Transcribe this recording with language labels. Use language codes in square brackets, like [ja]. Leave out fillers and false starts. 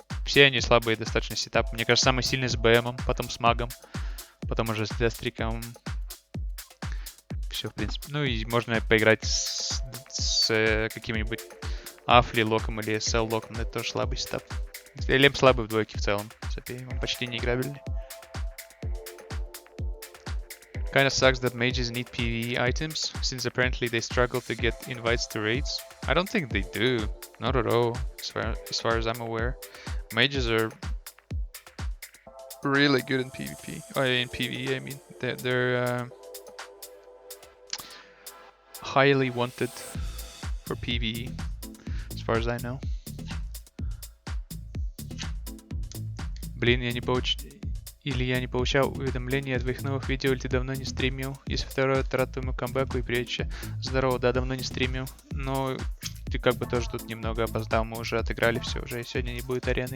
[ru] Все они слабые достаточно сетапы. Мне кажется, самый сильный с БМом, потом с магом, потом уже с Дестриком. Все, в принципе. Ну и можно поиграть с каким-нибудь Афли Локом или SL Локом, это тоже слабый сетап. Элем слабый в двойке в целом. Он почти не играбельный. [en] Kinda sucks that mages need PvE items, since apparently they struggle to get invites to raids. I don't think they do. Not at all, as far as I'm aware. Mages are really good in PvP. Oh, in PvE, I mean. They're highly wanted for PvE, as far as I know. [ru] Блин, я не получал уведомления от твоих новых видео, или ты давно не стримил? Если второе, то рад твоему камбэку и прежде. Здорово, да, давно не стримил. Но ты как бы тоже тут немного опоздал, мы уже отыграли все уже, и сегодня не будет арены.